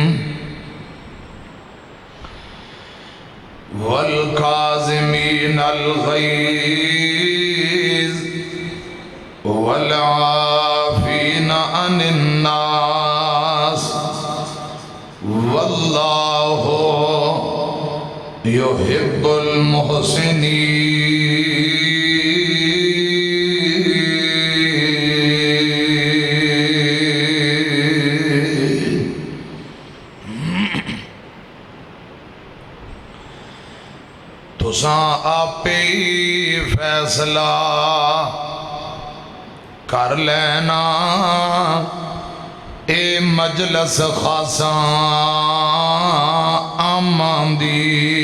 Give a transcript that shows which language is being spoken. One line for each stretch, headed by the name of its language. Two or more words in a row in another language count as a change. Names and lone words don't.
Arabic: والكاظمين الغيظ والعافين عن الناس والله يحب المحسنين۔
Punjabi: تساں آپے فیصلہ کر لینا اے مجلس خاصاں آماں دی۔